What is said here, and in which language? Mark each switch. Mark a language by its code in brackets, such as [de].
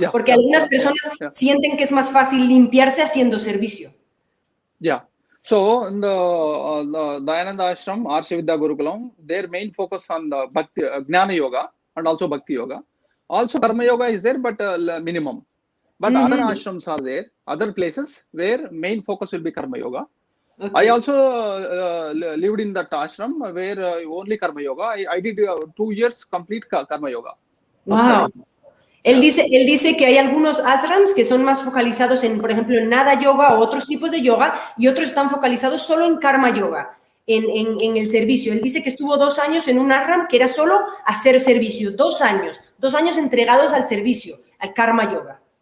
[es] Porque algunas personas sienten que es más fácil limpiarse haciendo servicio. [en] Yeah. So in the Dayananda Ashram, Arsha Vidya Gurukulam, their main focus on the Bhakti, Jnana Yoga and also Bhakti Yoga. Also Karma Yoga is there, but minimum. But other ashrams are there, other places where main focus will be Karma Yoga. Okay. I also lived in that ashram where only Karma Yoga. I did 2 years complete Karma Yoga. Wow. [es] Él dice que hay algunos ashrams que son más focalizados en, por ejemplo, en nada yoga o otros tipos de yoga, y otros están focalizados solo en karma yoga, en el servicio. Él dice que estuvo 2 años en un ashram que era solo hacer servicio, 2 años entregados al servicio, al karma yoga.